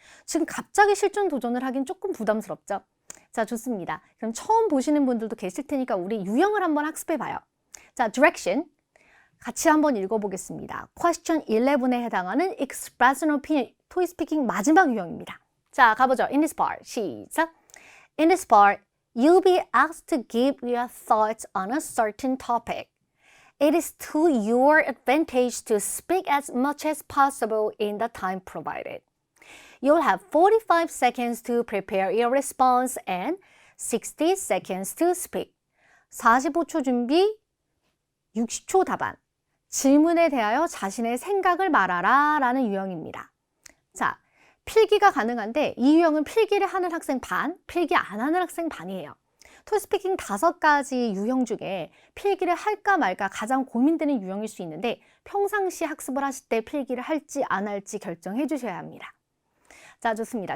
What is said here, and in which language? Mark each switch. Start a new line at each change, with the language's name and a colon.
Korean: 지금 갑자기 실전 도전을 하긴 조금 부담스럽죠? 자, 좋습니다. 그럼 처음 보시는 분들도 계실 테니까 우리 유형을 한번 학습해 봐요. 자, Direction 같이 한번 읽어보겠습니다. Question 11에 해당하는 Expression Opinion 토익 스피킹 마지막 유형입니다. 자, 가보죠.
English: In this part,
Korean: 시작.
English: In this part, you'll be asked to give your thoughts on a certain topic. It is to your advantage to speak as much as possible in the time provided. You'll have 45 seconds to prepare your response and 60 seconds to speak.
Korean: 45초 준비, 60초 답안. 질문에 대하여 자신의 생각을 말하라 라는 유형입니다. 자, 필기가 가능한데 이 유형은 필기를 하는 학생 반, 필기 안 하는 학생 반이에요. 토익 스피킹 5가지 유형 중에 필기를 할까 말까 가장 고민되는 유형일 수 있는데 평상시 학습을 하실 때 필기를 할지 안 할지 결정해 주셔야 합니다. 자, 좋습니다.